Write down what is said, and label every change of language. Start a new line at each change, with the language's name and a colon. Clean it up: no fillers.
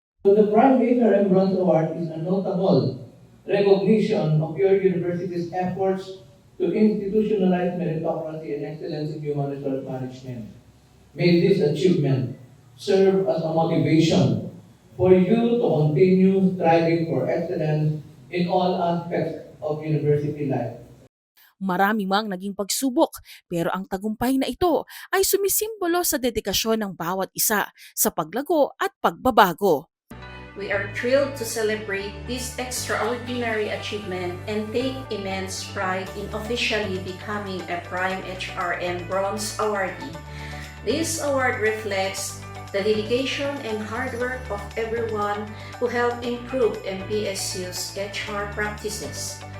English: So the Prime HRM Bronze Award is a notable recognition of your university's efforts to institutionalize meritocracy and excellence in human resource management. May this achievement serve as a motivation for you to continue striving for excellence in all aspects of university life.
Filipino: Marami mang naging pagsubok pero ang tagumpay na ito ay sumisimbolo sa dedikasyon ng bawat isa sa paglago at pagbabago.
English: We are thrilled to celebrate this extraordinary achievement and take immense pride in officially becoming a Prime HRM Bronze Awardee. This award reflects the dedication and hard work of everyone who helped improve MPSU's HR practices.